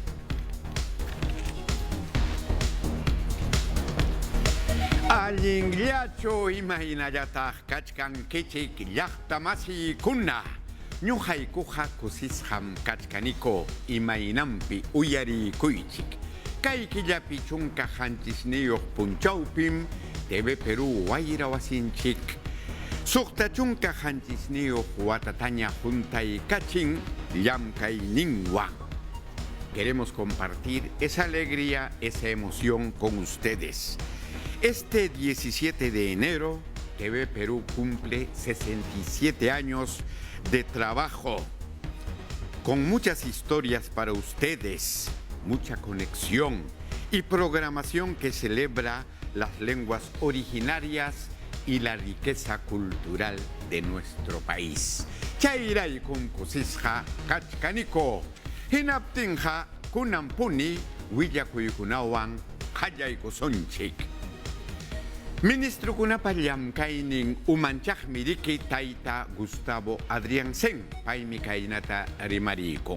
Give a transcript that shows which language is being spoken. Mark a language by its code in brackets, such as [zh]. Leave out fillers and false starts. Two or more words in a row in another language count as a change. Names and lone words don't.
[qu] Allinllacho imahinallataq kachkan kichik llaqtamasi kuna ñuqaykuqa kusisham kachkaniko imaynampi uyarikuychik kay killapi chunka hanchisniyuq punchawpim TV Perú wayra wasinchik suqta chunka hanchisniyuq watataña juntay kachin llamkayninwan. [es] Queremos compartir esa alegría, esa emoción con ustedes. Este 17 de enero, TV Perú cumple 67 años de trabajo, con muchas historias para ustedes, mucha conexión y programación que celebra las lenguas originarias y la riqueza cultural de nuestro país. [qu] Chayray kunkusisqa kachkaniko, hinaptinqa kunampuni willakuykunawan qallaykusunchik. Ministro kunapa llamkaynin umanchaqmi riki tayta Gustavo Adriansen paymi kaynata rimarikun.